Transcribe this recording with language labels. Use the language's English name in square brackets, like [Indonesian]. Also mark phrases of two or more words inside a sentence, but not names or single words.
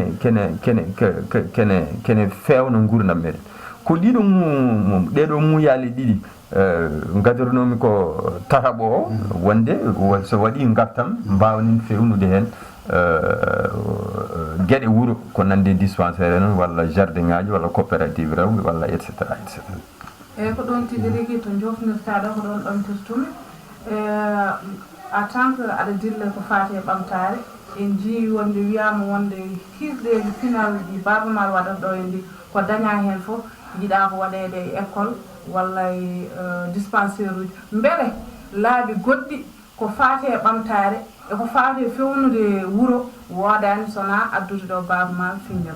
[Fula] fewno gurdam meɗen ko ɗiɗo ɗeɗo muuyali ɗiɗi gadirnomi ko tataɓo o wonde so waɗi gartam mbawnin fewnude hen gueɗe wuuro ko nande dispensaire noon walla jardin ngaji walla coopérative rewɓe walla [French] et cetera et cetera [Fula] eyyi ko ɗon tigi rigui to jofnirtaɗo ko ɗon ɓamtirtumi [French] en tant que [Fula] aɗa dilla ko fati e ɓamtare en jii wonde wiyama wonde hirɗe pinal ɗi Baaba Maal waɗata ɗo e ndi ko daña hen foof jiiɗa ko waɗede e école walla e dispensaire uji beele laabi goɗɗi ko fati e ɓamtare e ko fati e fewnude wuuro wodani sona addude ɗo Baaba Maal Finnjel